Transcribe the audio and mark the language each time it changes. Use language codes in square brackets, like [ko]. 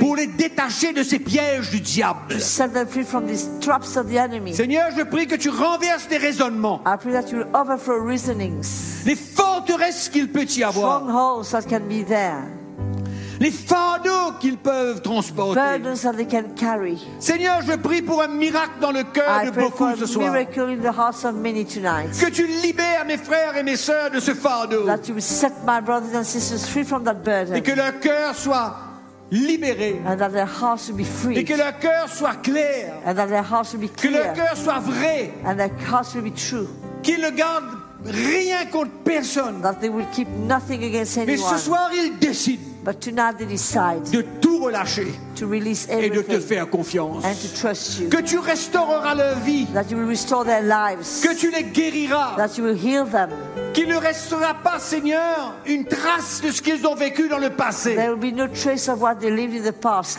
[fr] pour les détacher de ces pièges du diable, [en] to set them free from these traps of the enemy. [fr] Seigneur, je prie que tu renverses les raisonnements, [en] I pray that you will overthrow reasonings, [fr] les forteresses qu'il peut y avoir, [en] strongholds that can be there, [fr] les fardeaux qu'ils peuvent transporter, [en] burdens that they can carry. [fr] Seigneur, je prie pour un miracle dans le cœur de beaucoup [en] for [fr] ce [en] a miracle [fr] soir [en] in the hearts of many tonight. [fr] Que tu libères mes frères et mes sœurs de ce fardeau, [en] that you set my brothers and sisters free from that burden. [fr] Et que leur cœur soit libéré, [en] and that their hearts will be free. [fr] Et que leur cœur soit clair, [en] and that their hearts will be clear. [fr] Que leur cœur soit vrai, [en] and their hearts will be true. [fr] Qu'ils ne gardent rien contre personne, [en] that they will keep nothing against anyone. [fr] Mais ce soir, ils décident, [en] but tonight they decide, [fr] de tout relâcher, [en] to release everything, [fr] et de te faire confiance, [en] and to trust you. [fr] Que tu restaureras leur vie, [en] that you will restore their lives, [fr] que tu les guériras, [en] that you will heal them. [fr] Qu'il ne restera pas, Seigneur, une trace de ce qu'ils ont vécu dans le passé. [en] There will be no trace of what they lived in the past.